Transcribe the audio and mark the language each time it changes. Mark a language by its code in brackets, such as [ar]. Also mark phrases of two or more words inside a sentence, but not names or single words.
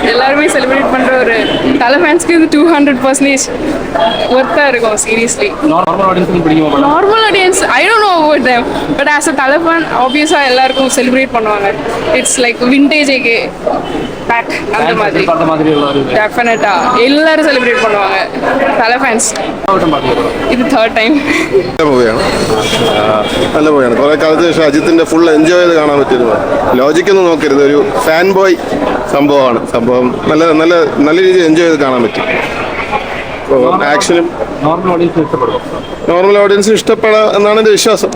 [ta] எல்லாருமே செலிப்ரேட் பண்ற ஒரு தலை ஃபேன்ஸ்க்கு இது 200% ஒர்த்தா இருக்கும் சீரியஸ்லி. [en] normal audience I don't know about them but as a Thala fan obviously [ta] எல்லாருக்கும் செலிப்ரேட் பண்ணுவாங்க. [en] It's like vintage AK back [ta] அந்த மாதிரி டெஃபினட்டா எல்லாரும் செலிப்ரேட் பண்ணுவாங்க தலை ஃபேன்ஸ். [ml] ഇത് [en] third time. [ml] നല്ല മൂവിയാണ്. കുറെ കാലത്തിന് ശേഷം അജിത്തിന്റെ [en] full enjoy [ml] ചെയ്ത് കാണാൻ പറ്റിയിരുന്നു. ലോജിക്കൊന്നും നോക്കരുത്, ഒരു [en] fan boy [ml] സംഭവമാണ്. സംഭവം നല്ല നല്ല നല്ല രീതിയിൽ എൻജോയ് ചെയ്ത് കാണാൻ പറ്റും. ആക്ഷനും [en] normal audienceിന് [ml] ഇഷ്ടപ്പെടാം എന്നാണ് എൻ്റെ വിശ്വാസം.